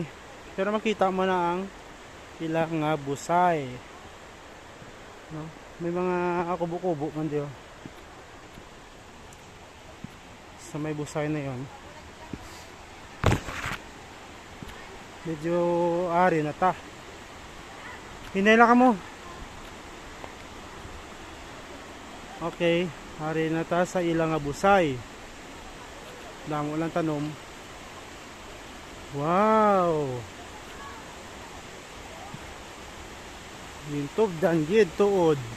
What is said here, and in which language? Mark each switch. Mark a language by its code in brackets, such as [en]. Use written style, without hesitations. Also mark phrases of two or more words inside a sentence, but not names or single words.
[akl] Pero makita mo na ang ilang busay. No? May mga kubo-kubo man diyo. Sa may busay na yon. Medyo ari na ta. Hinay lang ka mo. Okay, ari na ta sa ilang busay. Damo lang tanom. Wow! Lintob danggid tuod.